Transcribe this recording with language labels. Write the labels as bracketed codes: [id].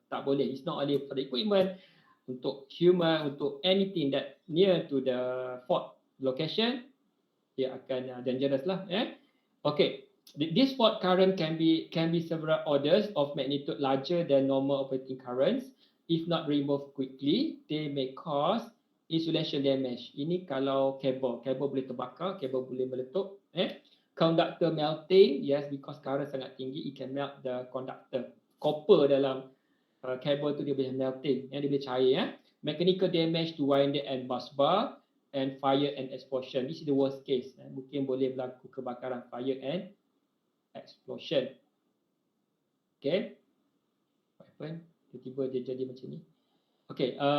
[ms] Tak boleh. [en] It's not only for the equipment, untuk human, untuk anything that near to the fault location, [ms] dia akan [en] dangerous lah. Okay. This fault current can be several orders of magnitude larger than normal operating currents. If not removed quickly, they may cause insulation damage. [ms] Ini kalau kabel boleh terbakar, kabel boleh meletup. [en] Conductor melting, yes, because current [ms] sangat tinggi, [en] it can melt the conductor. [ms] Copper dalam kabel tu dia boleh melting, dia boleh cair. [en] Mechanical damage to winding and bus bar, and fire and explosion. This is the worst case. [ms] Mungkin boleh berlaku kebakaran, [en] fire and explosion. Okay. What happened? [ms] Tiba-tiba dia jadi macam ni. Okay.